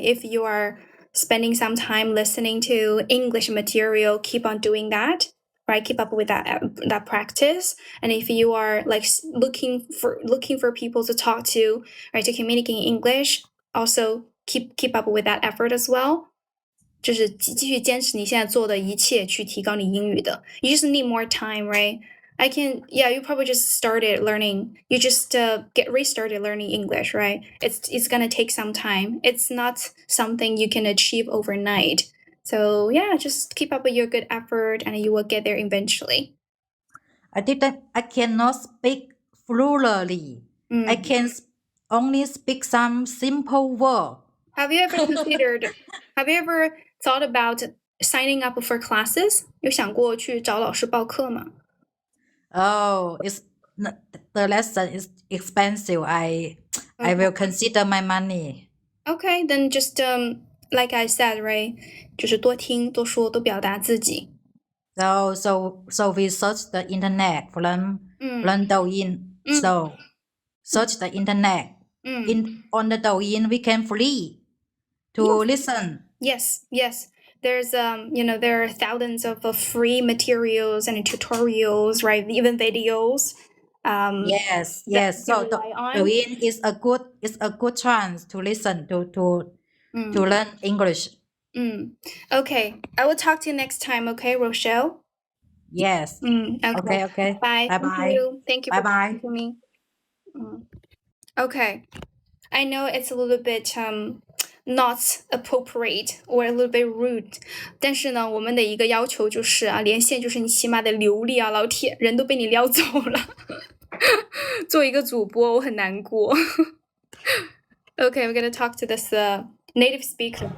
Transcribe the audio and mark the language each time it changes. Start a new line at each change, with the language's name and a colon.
English: If you are spending some time listening to English material, keep on doing that, right? Keep up with that practice. And if you are like looking for people to talk to, right, to communicate in English, also keep up with that effort as well.
Chinese: 就是继续坚持你现在做的一切去提高你英语的。
English: You just need more time, right? You probably just started learning. You just get restarted learning English, right? It's gonna take some time. It's not something you can achieve overnight. So yeah, just keep up with your good effort and you will get there eventually. I cannot speak fluently. I can only speak some simple word. Have you ever thought about signing up for classes?
Chinese: 有想过去找老师报课吗？
English: Oh, the lesson is expensive. I will consider my money. Okay, then just like I said, right?
Chinese: 就是多听多说多表达自己。
English: So we search the internet from Douyin. So search the internet. On the Douyin, we can free to listen. Yes. There's there are thousands of free materials and tutorials, right? Even videos. Yes. So rely on. Douyin is a good chance to listen to learn English. Okay, I will talk to you next time. Okay, Rochelle. Yes. Okay. Bye. Bye. Thank you for Bye. talking to me. Okay, I know it's a little bit not appropriate or a little bit rude，
Chinese: 但是呢，我们的一个要求就是啊，连线就是你起码得流利啊，老铁，人都被你撩走了。做一个主播，我很难过。
English: Okay, we're gonna talk to this native speaker.